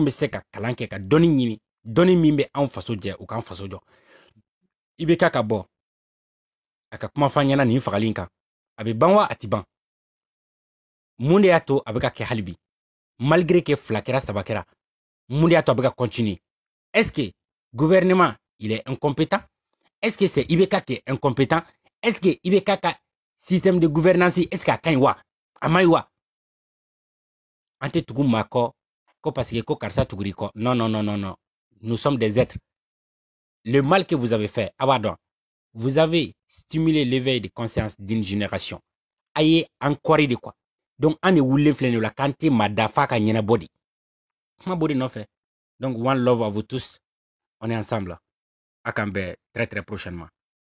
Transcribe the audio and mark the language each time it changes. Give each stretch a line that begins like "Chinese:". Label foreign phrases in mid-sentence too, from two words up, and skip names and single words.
Bambara: bɛ se ka kalan kɛ ka dɔnni ɲini dɔnni min bɛ anw faso jɛ u k'an faso jɔ IBK ka bɔ a ka kuma f'an ɲɛna nin fagali kan a bɛ ban wa a tɛ ban mun de y'a to a bɛ ka kɛ hali bi
French: malgré que
Bambara: 2 kɛra 3 kɛra mun de y'a to a bɛ ka continuer
French: est-ce que gouvernement il est incompétent est-ce que c'est IBK qui est incompétent est-ce que
Bambara: IBK ka
French: système de gouvernance est-ce que
Bambara: a ka ɲi wa a man ɲi wa an tɛ tugu maa kɔ ko
French: parce que
Bambara: ko karisa tuguri kɔ
French: non nous sommes des êtres le mal que vous avez fait
Bambara: abadon
French: vous avez stimulé l'éveil de conscience d'une génération
Bambara: a ye an kɔri de
French: quoi donc
Bambara: an de wulilen filɛ nin la k'an tɛ maa dafa ka ɲɛnabɔ de kuma b'o de nɔfɛ donc
English: one love
French: à vous tous on est ensemble à Cambé très très prochainement.